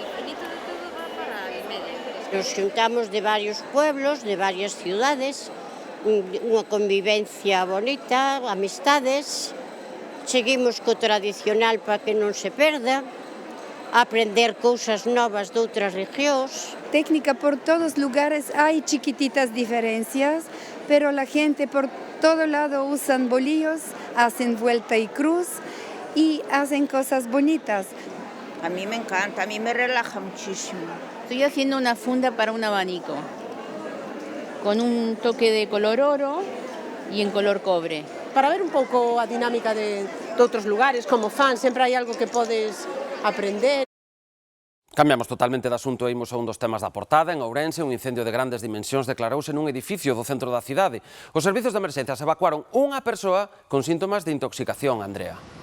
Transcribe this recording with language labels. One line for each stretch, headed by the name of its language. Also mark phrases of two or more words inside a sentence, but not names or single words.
Galician: Nos xuntamos
Spanish: de varios pueblos, de varias ciudades,
Galician: unha convivencia bonita, amistades, seguimos co tradicional para que non se perda, aprender cousas novas de outras regións.
Spanish: Técnica por todos lugares, hay chiquititas diferencias, pero la gente por todo lado usan bolillos, hacen vuelta y cruz y hacen cosas bonitas. A mí me encanta, a mí me relaja muchísimo. Estoy haciendo una funda para un abanico, con un toque de color oro y en color cobre.
Galician: Para ver un pouco a dinámica de outros lugares, como fan, sempre hai algo que podes aprender. Cambiamos totalmente de asunto e imos a un dos temas da portada. En Ourense, un incendio de grandes dimensións declarouse nun edificio do centro da cidade. Os servizos de emerxencias evacuaron unha persoa con síntomas de intoxicación, Andrea.